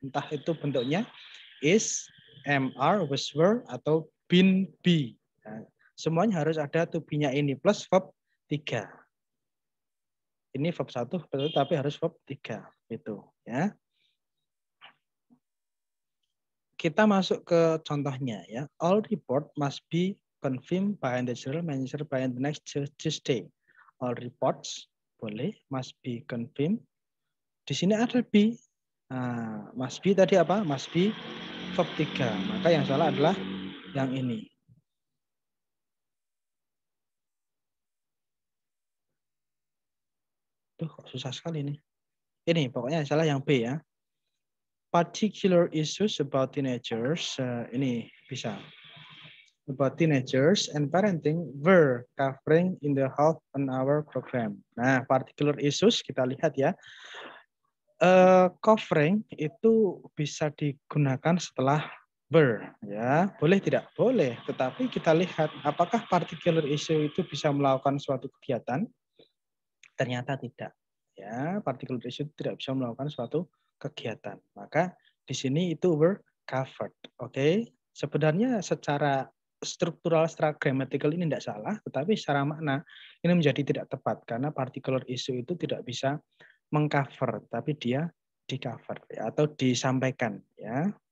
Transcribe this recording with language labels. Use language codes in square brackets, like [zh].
[id] Entah itu bentuknya is, am, are, was, were atau been, be. Nah, semuanya harus ada to be-nya ini plus verb 3. Ini verb 1 betul tapi harus verb 3 itu ya. Kita masuk ke contohnya ya. [en] All report must be confirmed by the general manager by the next Tuesday. All reports [id] boleh [en] must be confirmed. [id] Di sini ada [en] be. Nah, must be [id] tadi apa? [en] Must be verb 3. [id] Maka yang salah adalah yang ini. Tuh, kok susah sekali nih. Ini pokoknya yang salah yang B ya. [en] Particular issues about teenagers. [id] Ini bisa. [en] About teenagers and parenting were covering in the half an hour program. [id] Nah, particular issues kita lihat ya. Covering itu bisa digunakan setelah were ya. Boleh tidak? Boleh. Tetapi kita lihat apakah particular issue itu bisa melakukan suatu kegiatan? Ternyata tidak. Ya, particular issue tidak bisa melakukan suatu kegiatan. Maka di sini itu [en] were covered. [id] Oke. Sebenarnya secara struktural, secara grammatical ini tidak salah, tetapi secara makna ini menjadi tidak tepat karena particular issue itu tidak bisa mengcover, tapi dia di-cover ya, atau disampaikan ya.